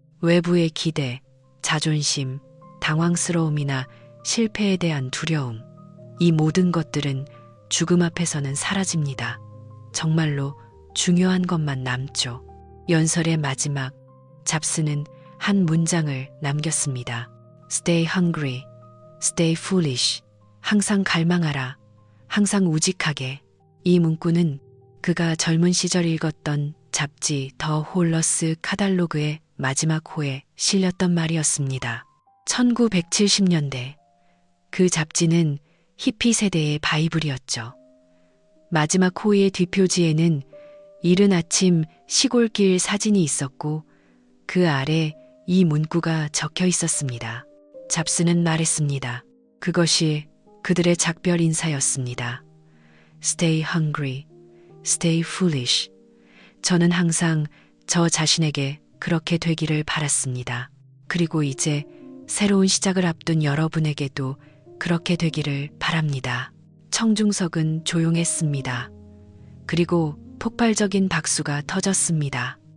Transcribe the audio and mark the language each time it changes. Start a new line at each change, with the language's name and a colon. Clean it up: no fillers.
Korean: 외부의 기대, 자존심, 당황스러움이나 실패에 대한 두려움, 이 모든 것들은 죽음 앞에서는 사라집니다. 정말로 중요한 것만 남죠. 연설의 마지막, 잡스는 한 문장을 남겼습니다.
English: Stay hungry, stay foolish.
Korean: 항상 갈망하라, 항상 우직하게. 이 문구는 그가 젊은 시절 읽었던 잡지 더 홀러스 카달로그의 마지막 호에 실렸던 말이었습니다. 1970년대 그 잡지는 히피 세대의 바이블이었죠. 마지막 호의 뒷표지에는 이른 아침 시골길 사진이 있었고 그 아래 이 문구가 적혀 있었습니다. 잡스는 말했습니다. 그것이 그들의 작별 인사였습니다.
English: Stay hungry, stay foolish.
Korean: 저는 항상 저 자신에게 그렇게 되기를 바랐습니다. 그리고 이제 새로운 시작을 앞둔 여러분에게도 그렇게 되기를 바랍니다. 청중석은 조용했습니다. 그리고 폭발적인 박수가 터졌습니다.